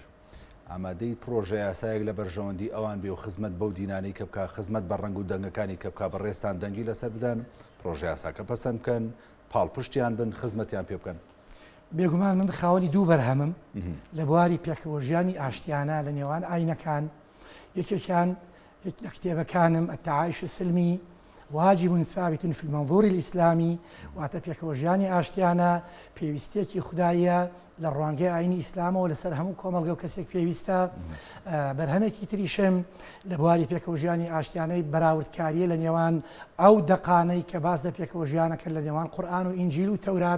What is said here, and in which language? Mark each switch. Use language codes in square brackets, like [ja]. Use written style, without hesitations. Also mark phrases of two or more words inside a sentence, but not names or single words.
[ckb] ئامادەی پرۆژە یاسایەک لە بەرژەوەندی ئەوان بێ و خزمەت بەو دینانەی کە بکە، خزمەت بە ڕەنگ و دەنگەکانی کە بکە، بەڕێستان دەنگی لەسەر بدەن، پرۆژە یاساکە پەسەند بکەن، پاڵپشتیان بن، خزمەتیان پێ بکەن. بێگومان من خاوەنی دوو بەرهەمم لە بواری پێکەوە ژیانی ئاشتیانە لە نێوان ئاینەکان. یەکێکیان لە کتێبەکانم التعايش السلمي واجب ثابت في المنظور الإسلامي، واتە پێکەوە ژیانی ئاشتیانە پێویستێکی خوددایە لە ڕوانگەی ئاینی ئیسلامەوە لەسەر هەموو کۆمەڵگە و کەسێک پێویستە. بەرهەمێکی تریشم لە بواری پێکەوە ژیانی ئاشتیانەی بەراوردکاریە لە نێوان ئەو دەقانەی کە باس لە پێکەوە ژیانەکە لە نێوان قورئان و ئینجیل و تەورات.